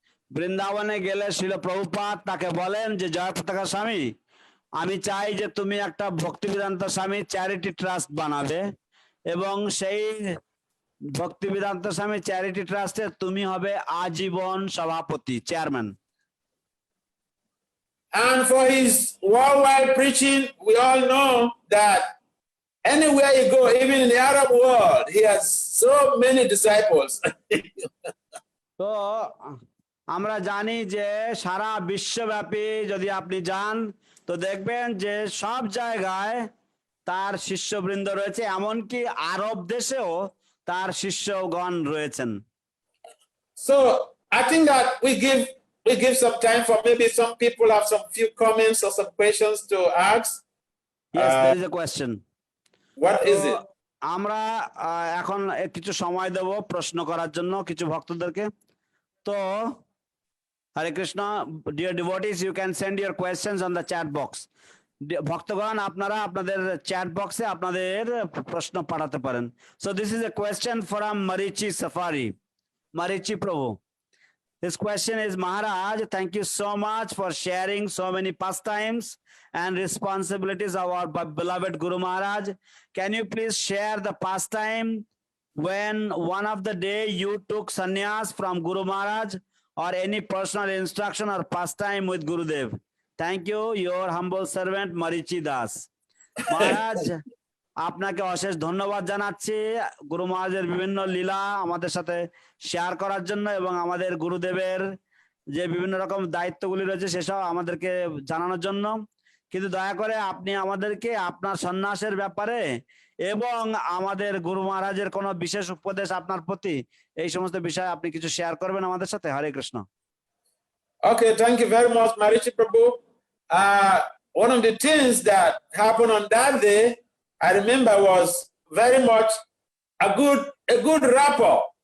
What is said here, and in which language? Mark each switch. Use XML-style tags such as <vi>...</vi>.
<bn>বৃন্দাবনে গেলে শিল প্রভুপাদ তাকে বলেন যে জয়পতাকা স্বামী, আমি চাই যে তুমি একটা ভক্তিবেদান্ত স্বামী চ্যারিটি ট্রাস্ট বানাবে এবং সেই ভক্তিবেদান্ত স্বামী চ্যারিটি ট্রাস্টে তুমি হবে আজীবন সভাপতি, chairman.</bn> <en>And for his worldwide preaching, we all know that anywhere you go, even in the Arab world, he has so many disciples.</en> <bn>তো আমরা জানি যে সারা বিশ্বব্যাপী যদি আপনি যান তো দেখবেন যে সব জায়গায় তার শিষ্যবৃন্দ রয়েছে, এমনকি আরব দেশেও তার শিষ্যগণ রয়েছেন।</bn> <en>So I think that we give some time for maybe some people have some few comments or some questions to ask. Yes, there is a question. What is it?</en> <bn>আমরা এখন কিছু সময় দেব প্রশ্ন করার জন্য কিছু ভক্তদেরকে।</bn> <en>তো Hare Krishna, dear devotees, you can send your questions on the chat box.</en> <bn>ভক্তগণ আপনারা আপনাদের চ্যাট বক্সে আপনাদের প্রশ্ন পাঠাতে পারেন।</bn> <en>So this is a question from Marichi Safari. Marichi Prabhu. His question is, Maharaj, thank you so much for sharing so many pastimes and responsibilities of our beloved Guru Maharaj. Can you please share the pastime when one of the day you took sannyas from Guru Maharaj, or any personal instruction or pastime with Gurudev? Thank you, your humble servant Marichi Das.</en> <bn>Maharaj, আপনাকে অশেষ ধন্যবাদ জানাচ্ছি গুরু মহারাজের বিভিন্ন লীলা আমাদের সাথে share করার জন্য এবং আমাদের গুরুদেবের যে বিভিন্ন রকম দায়িত্বগুলি রয়েছে সেসব আমাদেরকে জানানোর জন্য। কিন্তু দয়া করে আপনি আমাদেরকে আপনার সন্ন্যাসের ব্যাপারে এবং আমাদের গুরু মহারাজের কোনো বিশেষ উপদেশ আপনার প্রতি, এই সমস্ত বিষয়ে আপনি কিছু শেয়ার করবেন আমাদের সাথে। হরে Krishna.</bn> <en>Okay, thank you very much, Marichi Prabhu. One of the things that happened on that day, I remember, was very much a good rapport.</en>